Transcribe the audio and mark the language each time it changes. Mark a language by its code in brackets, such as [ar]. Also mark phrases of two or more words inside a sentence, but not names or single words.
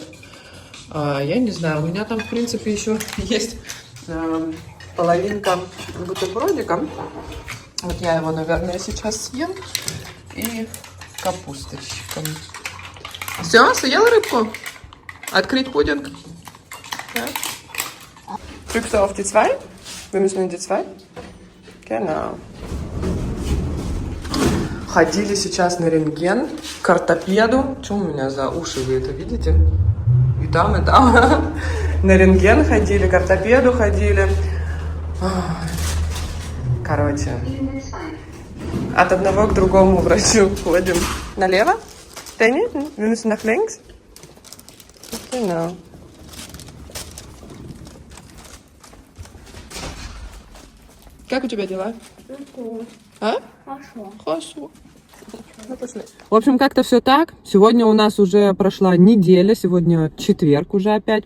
[ru] Я не знаю, у меня там, в принципе, еще есть половинка бутербродика. Вот я его, наверное, сейчас съем. И капусточка. Все, съел рыбку? Открыть пудинг? [de] Ja. Drückst du auf die 2? Wir müssen in die 2. Genau. [ru] Ходили сейчас на рентген к ортопеду. Что у меня за уши, вы это видите? И там, и там. На рентген ходили, к ортопеду ходили. Короче, от одного к другому врачу ходим. Налево? [de] Danny? Wir müssen nach links? Genau. [ru] Как у тебя дела? А? Хорошо. Хорошо. В общем, как-то все так. Сегодня у нас уже прошла неделя, сегодня четверг уже опять.